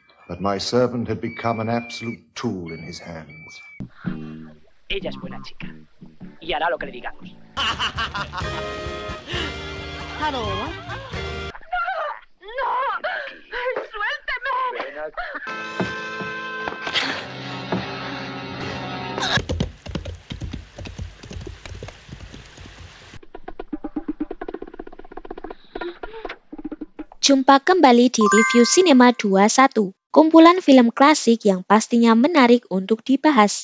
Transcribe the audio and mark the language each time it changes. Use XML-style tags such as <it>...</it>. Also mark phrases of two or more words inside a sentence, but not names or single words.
<en>but my servant had become an absolute tool in his hands.</en> <es>Ella es buena chica y hará lo que le digamos.</es> <en>Hello.</en> <es>¡No! ¡Suélteme!</es> <id>Jumpa kembali di Review Cinema 21, kumpulan film klasik yang pastinya menarik untuk dibahas.</id>